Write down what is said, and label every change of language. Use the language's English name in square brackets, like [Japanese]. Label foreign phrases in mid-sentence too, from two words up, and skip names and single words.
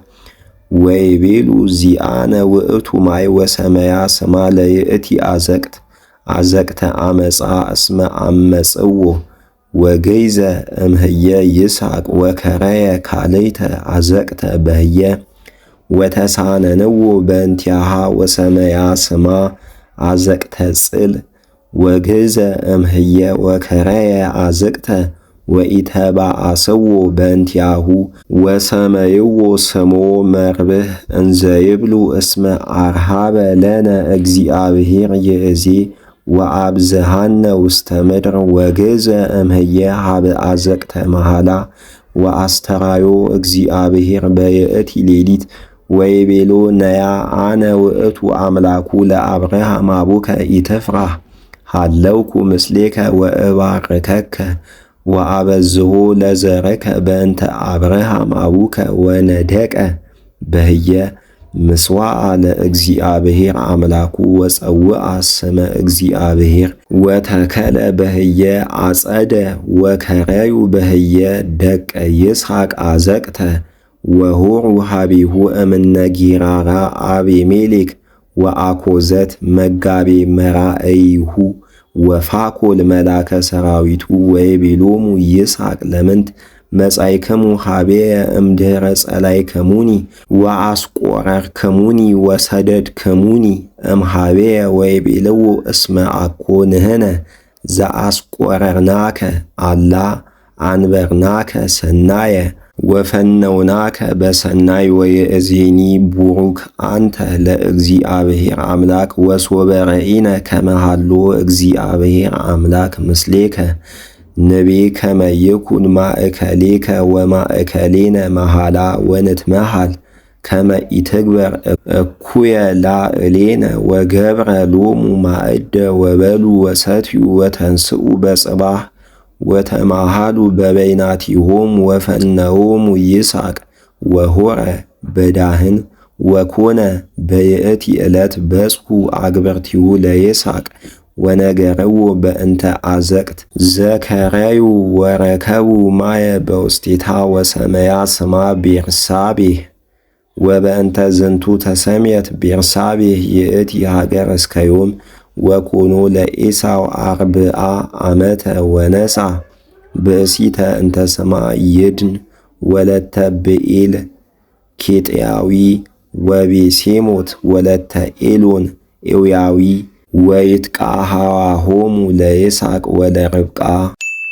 [Geez] ወይቤሉ ዚአነ ውእቱ ማይ ወሰመያ ስማ ለይእቲ አዘቅት አዘቅተ አመፃ እስመ አመጽዎ ወገይዘ እምህየ ይስሐቅ ወከረየ ካልእተ አዘቅተ በህየ ወተሳነንዎ በእንቲአሃ ወሰመያ ስማ አዘቅተ ጽል ወግዘ እምህየ ወከረየ አዘቅተ ወኢተባአስዎ በእንቲአሁ ወሰመይዎ ስሞ መርብህ እንዘ ይብሉ እስመ አርሃበ ለነ እግዚአብሔር ይእዜ ወአብዝሃነ ውስተ ምድር ወግዘ እምህየ ሀበ አዘቅተ መሃላ ወአስተራዮ እግዚአብሔር በይእቲ ሌሊት ወይቤሎ ነያ አነ ውእቱ አምላኩ ለአብርሃም አቡከ ኢትፍራህ ሃለውኩ ምስሌከ ወእባርከከ ወአበዝሖ ለዘረከ በእንተ አብርሃም አቡከ ወነደቀ በህየ ምስዋዓ ለእግዚአብሔር አምላኩ ወፀውአ ስመ እግዚአብሔር ወተከለ በህየ አጸደ ወከረዩ በህየ ደቀ ይስሐቅ አዘቅተ ወሆሩ ሀቢሁ እምነ ጊራራ አቤሜሌክ ወአኮዘት መጋቤ መራእይሁ ወፋኮል መላከ ሰራዊቱ ወይቤሎሙ ይስሐቅ ለምንት መጻይክሙ ሀቤየ እምድኅረ ጸላይከሙኒ ወአስቆረርክሙኒ ወሰደድክሙኒ እምኀቤየ ወይቤልዎ እስመ አኮ ንሕነ ዘአስቆረርናከ አላ አንበርናከ ሰናየ ወፈነውናከ በሰናይ ወይእዜኒ ቡሩክ አንተ ለእግዚአብሔር አምላክ ወሶበ ረኢነ ከመ ሀሎ እግዚአብሔር አምላክ ምስሌከ ንቤ ከመ ይኩን ማእከሌከ ወማእከሌነ መሃላ ወንትመሃል ከመ ኢትግበር እኩየ ላዕሌነ ወገብረ ሎሙ ማእደ ወበሉ ወሰትዩ ወተንስኡ በጽባህ ወተማሃሉ በበይናቲሆሙ ወፈነዎሙ ይስሐቅ ወሆረ በዳህን ወኮነ በይእቲ ዕለት በጽሑ አግብርቲሁ ለይስሐቅ ወነገረዎ በእንተ አዘቅት ዘከረዩ ወረከቡ ማየ በውስቴታ ወሰመያ ስማ ቤርሳቤህ ወበእንተ ዝንቱ ተሰምየት ቤርሳቤህ ይእቲ ሀገር እስከ ዮም ወኮኖ ለኤሳው አርብዓ ዓመተ ወነሳ ብእሲተ እንተ ስማ ይድን ወለተ ብኤል ኬጥያዊ ወቤሴሞት ወለተ ኤሎን ኤውያዊ ወይትቃሃዋሆሙ ለይስሐቅ ወለርብቃ